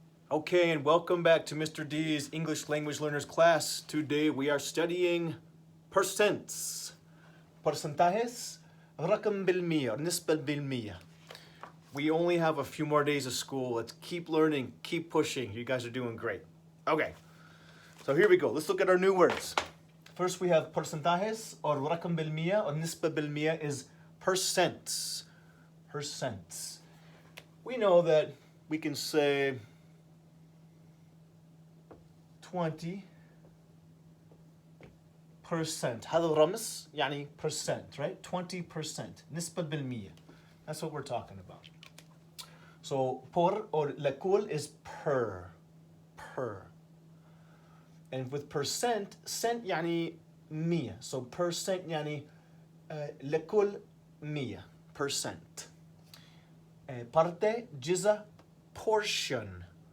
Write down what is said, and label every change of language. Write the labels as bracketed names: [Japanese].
[English] Okay, and welcome back to Mr. D's English Language Learners class. Today we are studying percents. [Arabic] Porcentajes, رقم بالمية, نسبة بالمية. [English] We only have a few more days of school. Let's keep learning, keep pushing. You guys are doing great. Okay, so here we go. Let's look at our new words. First we have porcentajes, or [Arabic] رقم بالمية, [English] or [Arabic] نسبة بالمية [English] is percents. Percents. We know that we can say 20%. [Arabic] هذا الرمز يعني percent, right? 20%. نسبة بالمية. [English] That's what we're talking about. So por or لكل is per. And with percent, cent [Arabic] يعني مية. So percent يعني لكل مية. [English] Percent. Parte, جزء, portion.